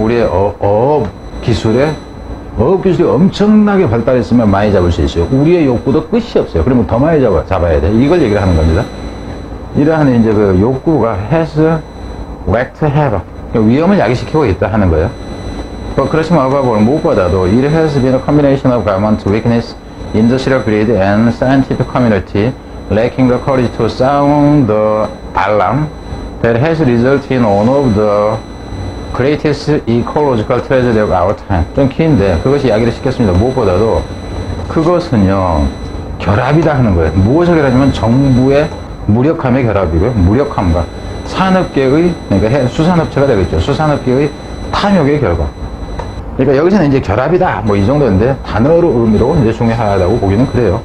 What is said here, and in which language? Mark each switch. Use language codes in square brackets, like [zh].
[ko] 우리의 어업 기술이 엄청나게 발달했으면 많이 잡을 수 있어요. 우리의 욕구도 끝이 없어요. 그러면 더 많이 잡아야 돼. 이걸 얘기를 하는 겁니다. 이러한 이제 욕구가 [en] has wreaked havoc. [ko] 위험을 야기시키고 있다 하는 거예요. [en] 그렇지만 above [ko] 무엇보다도 [en] it has been a combination of government weakness, industrial greed, and scientific community lacking the courage to sound the alarm that has resulted in one of the greatest ecological tragedy of our time. [ko] 좀 긴데 그것이 이야기를 시켰습니다. 무엇보다도 그것은요 결합이다 하는 거예요. 무엇을 결합하냐면 정부의 무력함의 결합이고요. 무력함과 산업계의, 그러니까 수산업체가 되겠죠. 수산업계의 탐욕의 결과. 그러니까 여기서는 이제 결합이다 뭐 이 정도인데 단어로 의미로 이제 중요하다고 보기는 그래요.